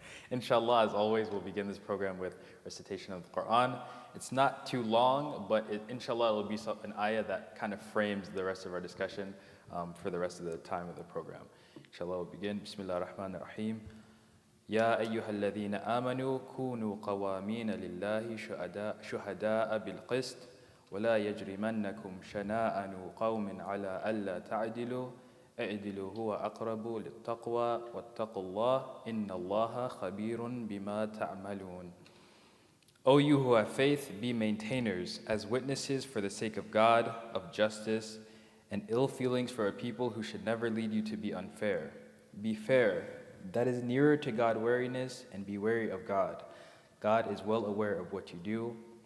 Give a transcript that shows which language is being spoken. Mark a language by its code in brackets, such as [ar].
[en] Inshallah, as always, we'll begin this program with recitation of the Quran. It's not too long, but inshallah, it will be an ayah that kind of frames the rest of our discussion for the rest of the time of the program. Inshallah, we'll begin. Bismillah ar-Rahman ar-Rahim. [ar] يا أيها الذين آمنوا كونوا قوامين لله شهداء بالقسط ولا يجرمنكم شنآن قوم على ألا تعدلوا اعدلوا هو أقرب للتقوى واتقوا الله إن الله خبير بما تعملون. [en] O you who have faith, be maintainers as witnesses for the sake of God, of justice, and ill feelings for a people who should never lead you to be unfair. Be fair, that is nearer to God wariness, and be wary of God. God is well aware of what you do.